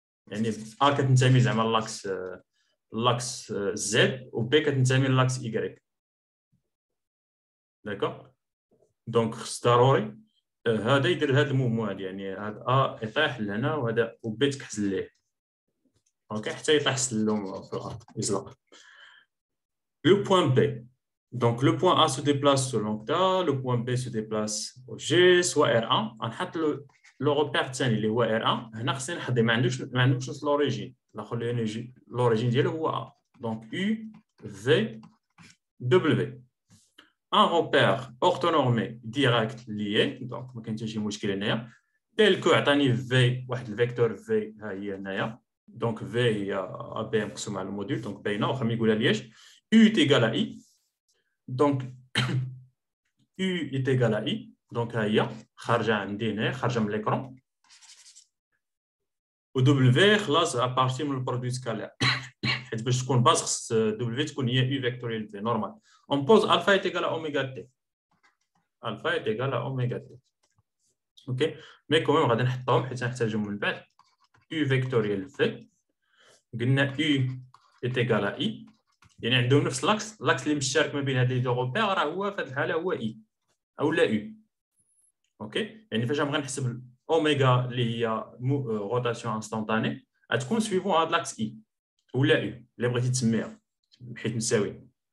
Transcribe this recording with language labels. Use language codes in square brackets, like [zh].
[ar] يعني A كتنتمي زعما لاكس Z و B كتنتمي لاكس Y. داكوغ. دونك خص ضروري هذا يدير هذا المومو هذا، يعني هذا ا يطيح لهنا وهذا وبي تكحل ليه، اوكي، حتى يطيح سلم في الارض يزلق. [fr] Le point B. Donc, le point A se déplace selon θ, le point B se déplace au G, soit R1. On a le repère [ar] الثاني اللي هو [fr] R1. [ar] هنا خصني نحدد ما عندوش نفس l'origine. L'origine ديالو هو A. [fr] Donc, U, V, W. Un repère orthonormé direct lié. [ar] Donc, ما كاين حتى شي مشكل هنايا. tel que عطاني V واحد الفيكتور V ها هي هنايا. Donc, V هي AB مقسوم على الموديل. Donc, باينه واخا ما يقولها ليش. [fr] U est égal à I. Donc, U est égal à I. [ar] Donc, هي خارجة عندي هنا خارجة من l'écran. و W خلاص à partir من البرودوي سكالير. حيت باش تكون باز خص W تكون هي U فيكتوريال V نورمال. [fr] On pose alpha est égal à oméga T. Alpha est égal à oméga T. OK. Mais quand même [ar] غادي نحطهم حيت نحتاجهم من بعد. U فيكتوريال V. قلنا U est égal à I. يعني عندهم نفس لاكس اللي مشترك ما بين هاد لي دو روبير راه هو في هذه الحاله هو اي او لا يو. اوكي، يعني فاش غنبغي نحسب اوميغا اللي هي روتاسيون انستانتاني غتكون سويفون هاد لاكس اي ولا يو اللي بغيتي تسميها بحيث مساويين.